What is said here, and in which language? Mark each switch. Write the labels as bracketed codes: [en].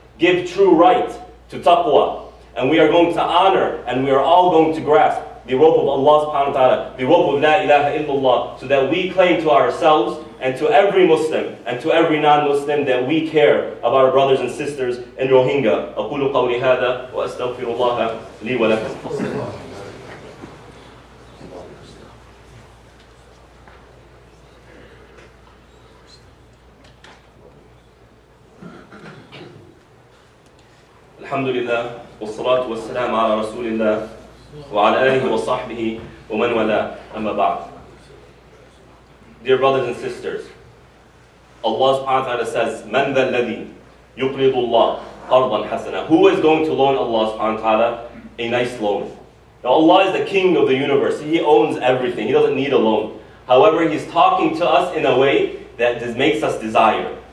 [en] Give true right to taqwa. And we are going to honor, and we are all going to grasp the rope of Allah subhanahu wa ta'ala, the rope of La ilaha illallah, so that we claim to ourselves and to every Muslim and to every non-Muslim that we care about our brothers and sisters in Rohingya. [ar] أقول قولي هذا وأستغفر الله لي ولكم. الحمد لله والصلاة والسلام على رسول الله وعلى آله وصحبه ومن والاه أما بعد. [en] Dear brothers and sisters, Allah subhanahu wa ta'ala says, [ar] مَنْ ذَا الَّذِي يُقْرِضُ اللَّهَ قَرْضًا حَسَنًا. [en] Who is going to loan Allah subhanahu wa ta'ala a nice loan? Now Allah is the king of the universe. He owns everything. He doesn't need a loan. However, He's talking to us in a way that makes us desire.